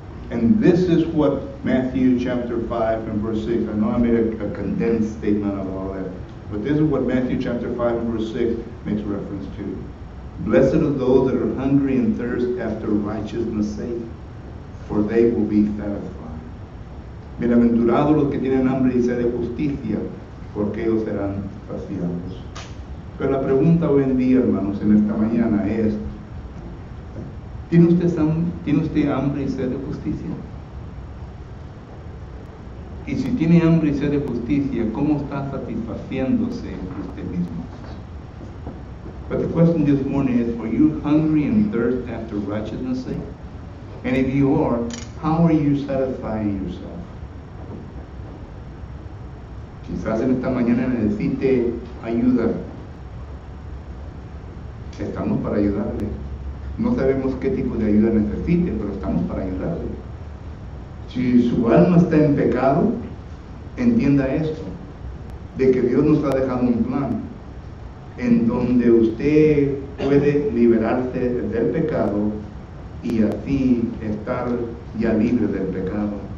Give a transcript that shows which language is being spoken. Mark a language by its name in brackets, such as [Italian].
[English] And this is what Matthew chapter 5 and verse 6, I know I made a condensed statement of all that, but this is what Matthew chapter 5 and verse 6 makes reference to. Blessed are those that are hungry and thirst after righteousness' sake, for they will be satisfied. [Spanish] Bienaventurados los que tienen hambre y sed de justicia, porque ellos serán saciados. Pero la pregunta hoy en día, hermanos, en esta mañana es, ¿tiene usted hambre y sed de justicia? Y si tiene hambre y sed de justicia, ¿cómo está satisfaciéndose usted mismo? [English] But the question this morning is, are you hungry and thirst after righteousness' sake? And if you are, how are you satisfying yourself? [Spanish] Quizás en esta mañana necesite ayuda. Estamos para ayudarle. No sabemos qué tipo de ayuda necesite, pero estamos para ayudarle. Si su alma está en pecado, entienda esto, de que Dios nos ha dejado un plan en donde usted puede liberarse del pecado y así estar ya libre del pecado.